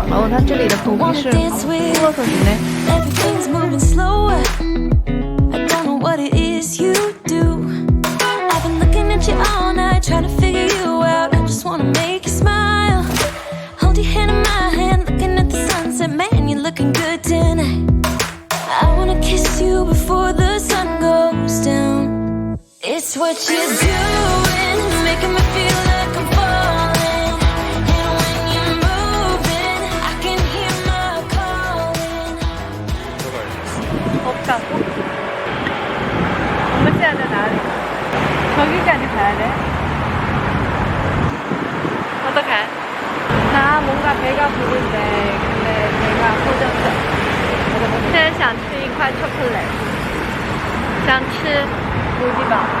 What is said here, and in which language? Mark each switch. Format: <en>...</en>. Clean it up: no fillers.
<zh>它这里的布匹是骆驼皮呢。</zh> <en>Everything's moving slower. I don't know what it is you do. I've been looking at you all night, trying to figure you out. I just wanna make you smile. Hold your hand in my hand, looking at the sunset. Man, you're looking good tonight. I wanna kiss you before the sun goes down. It's what you're doing, making me feel like I'm falling. And when you're moving, I can hear my calling.</en> <ko>없다고?</ko> <zh>我们现在在哪里?</zh> <ko>저기까지 가야 돼? 어떡해? 나 뭔가 배가 부른데 근데 배가 고정돼.</ko> <zh>现在想吃一块巧克力，想吃고디바.</zh>